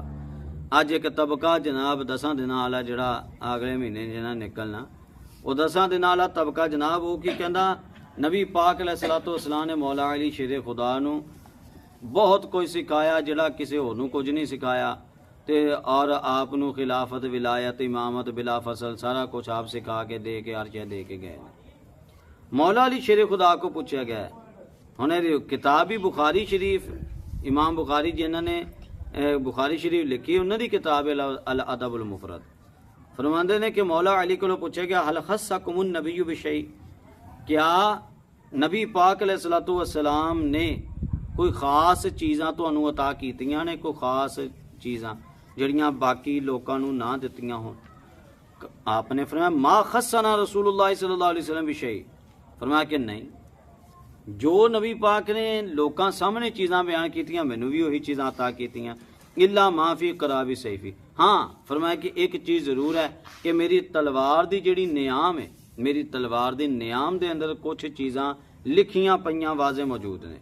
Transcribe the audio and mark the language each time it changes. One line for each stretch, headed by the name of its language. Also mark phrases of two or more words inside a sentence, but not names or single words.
Punjabi: اج ایک طبقہ جناب 10 دن والا جہڑا اگلے مہینے جنہیں نکلنا، وہ 10 دن والا طبقہ جناب وہ کی کہنا، نبی پاک
Arabic: عليه الصلاة والسلام
Punjabi: نے مولا علی شیر خدا نوں بہت کچھ سکھایا جہڑا کسی ہور نوں کچھ نہیں سکھایا، تے اور آپ نوں خلافت ولایت امامت بلا فصل سارا کچھ آپ سکھا کے دے کے عرشا دے کے گئے.
Urdu: مولا علی شیر خدا کو پوچھا گیا، انہیں کتاب بھی بخاری شریف، امام بخاری جنہوں نے بخاری شریف لکھی، انہوں نے کتاب الادب المفرد، فرماتے نے کہ مولا علی کو پوچھا گیا,
Arabic: هل خصكم النبي بشيء,
Punjabi: کیا نبی پاک
Arabic: عليه الصلاة والسلام
Punjabi: نے کوئی خاص چیزاں تہانوں عطا کیتیاں نے، کوئی خاص چیزاں جہڑیاں باقی لوکاں نوں نہ دتیاں ہون? آپنے فرمایا
Arabic: ما خصنا رسول الله صلى الله عليه وسلم بشيء,
Punjabi: فرمایا کہ نہیں، جو نبی پاک نے لوکاں سامنے چیزاں بیان کیتیاں مینوں بھی وہی چیزاں عطا کیتیاں,
Arabic: إلا ما في قراب سيفي,
Punjabi: ہاں فرمایا کہ ایک چیز ضرور ہے کہ میری تلوار دی جہڑی نیام ہے، میری تلوار دی نیام دے اندر کچھ چیزاں لکھیاں پئیاں واضح موجود نے.